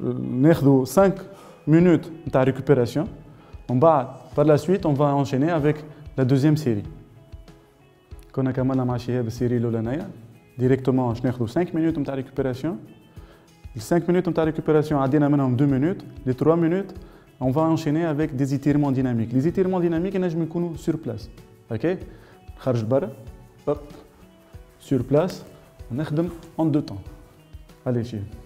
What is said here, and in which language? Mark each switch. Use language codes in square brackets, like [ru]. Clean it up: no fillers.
[ar] ناخذوا 5 minutes نتاع ريكوبيراسيون ومن بعد [fr] par la suite on va enchaîner avec la deuxième série. [ar] كنا كملنا مع شهاب السيري الاولانيه ديريكتومون باش ناخذوا 5 مينوت نتاع ريكوبيراسيون. ال 5 minutes نتاع ريكوبيراسيون عدينا منهم 2 minutes. [fr] Les 3 minutes on va enchaîner avec des étirements dynamiques. Les étirements dynamiques [ar] ينجموا يكونوا [fr] sur place. OK. [ar] نخرج برا [fr] hop sur place [ar] ونخدم [fr] en deux temps. Allez شهاب.